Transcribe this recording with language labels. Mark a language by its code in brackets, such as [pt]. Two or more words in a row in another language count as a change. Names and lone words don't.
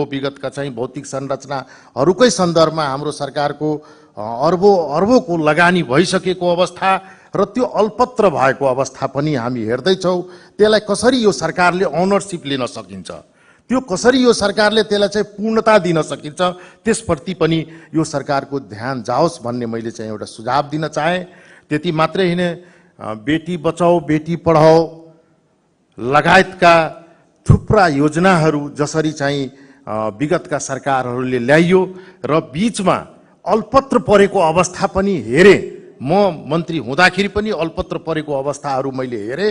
[ne] विगतका चाहिँ भौतिक संरचनाहरूकै सन्दर्भमा हाम्रो सरकारको अर्बौंको लगानी भइसकेको अवस्था र त्यो अल्पत्र भएको अवस्था पनि हामी हेर्दैछौँ। त्यसलाई कसरी यो सरकारले ओनरसिप लिन सकिन्छ, त्यो कसरी यो सरकारले त्यसलाई चाहिँ पूर्णता दिन सकिन्छ त्यसप्रति पनि यो सरकारको ध्यान जाओस् भन्ने मैले चाहिँ एउटा सुझाव दिन चाहे। त्यति मात्रै होइन, बेटी बचाओ बेटी पढाओ लगायतका थुप्रा योजनाहरू जसरी चाहिँ विगतका सरकारहरूले ल्याइयो र बीचमा अल्पत्र परेको अवस्था पनि हेरे, म मन्त्री हुँदाखेरि पनि अल्पत्र परेको अवस्थाहरू मैले हेरेँ।